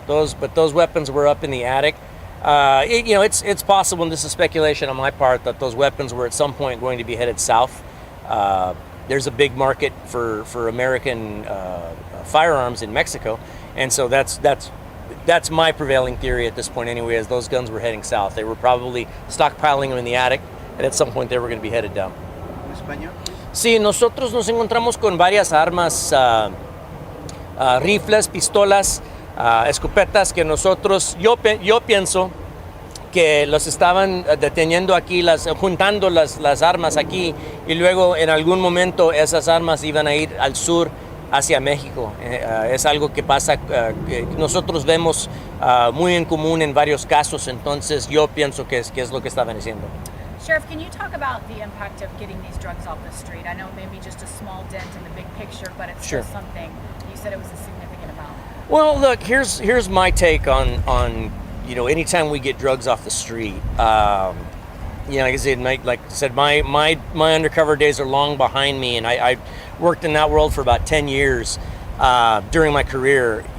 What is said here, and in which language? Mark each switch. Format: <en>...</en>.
<en>Those weapons were up in the attic. It's possible, and this is speculation on my part, that those weapons were at some point going to be headed south. There's a big market for American firearms in Mexico, and so that's my prevailing theory at this point anyway, as those guns were heading south. They were probably stockpiling them in the attic, and at some point they were going to be headed down.</en> <es>¿En español? Sí, nosotros nos encontramos con varias armas, rifles, pistolas, escopetas que yo pienso que los estaban deteniendo aquí, juntando las armas aquí, y luego en algún momento esas armas iban a ir al sur hacia México. Es algo que pasa, que nosotros vemos muy en común en varios casos, entonces yo pienso que es lo que estaban haciendo.</es> <en>Sheriff, can you talk about the impact of getting these drugs off the street? I know maybe just a small dent in the big picture, but it's Sure. still something. You said it was a significant amount. Well, look, here's my take on anytime we get drugs off the street. Like I said, my undercover days are long behind me, and I worked in that world for about 10 years during my career.</en>